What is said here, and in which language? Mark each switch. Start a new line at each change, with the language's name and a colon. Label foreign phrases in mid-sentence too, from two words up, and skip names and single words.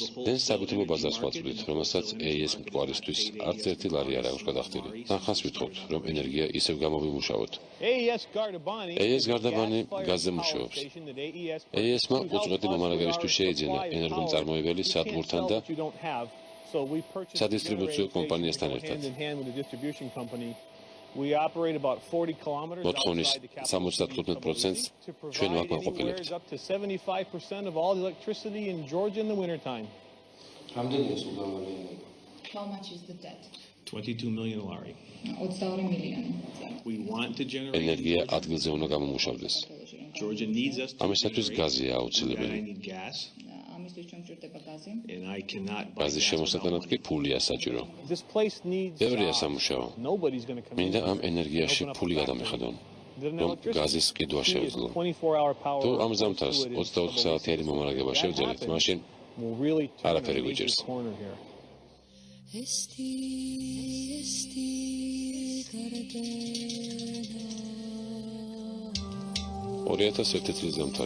Georgian: დენ საბუთილო ბაზარს ვაწვდით, რომელსაც AES მტკვარისთვის არც ერთი ლარი არ აქვს გადახდილი. თანხას ვითხოვთ, რომ ენერგია ისევ გამოვიმუშავოთ. AES გარდაბანი გაზზე მუშაობს. AES-მა უწყვეტი მომარაგებისთვის შეიძინა ენერგომწარმოებელი სადგურთან და სადისტრიბუციო კომპანიასთან ერთად.
English: We operate about 40 kilometers outside the capital.
Georgian: 75%-ს ჩვენ ვაკმაყოფილებთ.
English: Up to 75% of all the electricity in Georgia in the wintertime. How much is the debt? 22 million lari.
Georgian: 22 მილიონი.
English: We want to generate
Georgian: ენერგია ადგილზე უნდა გამომუშავდეს.
English: Georgia needs us.
Georgian: ამისათვის გაზია აუცილებელი. ამისთვის ჩვენ გვჭირდება გაზი.
English: And I cannot buy.
Georgian: გაზის შემოსატანად კი ფულია საჭირო.
English: This place needs.
Georgian: ბევრია სამუშაო.
English: Nobody's going to come.
Georgian: მინდა ამ ენერგიაში ფული გადამეხადონ. რომ გაზის ყიდვა შევძლო. თუ ამ ზამთარს 24 საათიანი მომარაგება შევძელით, მაშინ არაფერი გვიჭირს. 2001 წლის ზამთარი.